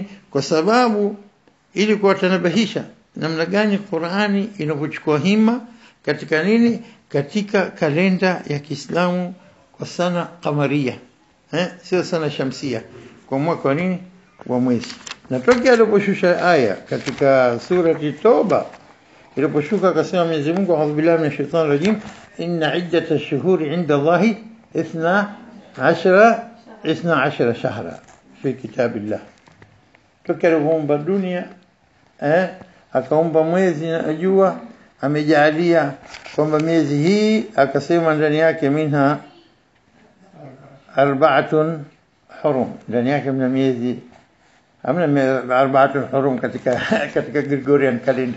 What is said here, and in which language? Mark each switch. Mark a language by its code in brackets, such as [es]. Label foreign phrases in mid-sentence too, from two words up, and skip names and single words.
[sw] Kwa sababu ili kuwatanabahisha namna gani Qur'ani inavyochukua hima katika nini, katika kalenda ya Kiislamu kwa sana kamaria, sio sana shamsia, kwa mwaka wa nini wa mwezi. Na tokea aliposhusha aya katika surati Toba, iliposhuka akasema Mwenyezi Mungu, [ar] أعوذ بالله من الشيطان الرجيم إن عدة الشهور عند الله 12 شهرا في كتاب الله. [sw] Tokea alipoumba dunia akaumba mwezi na jua, amejalia kwamba miezi hii akasema ndani yake [ar] منها 4 حرم, [sw] ndani yake mna miezi amna 4 hurum katika [en] Gregorian calendar.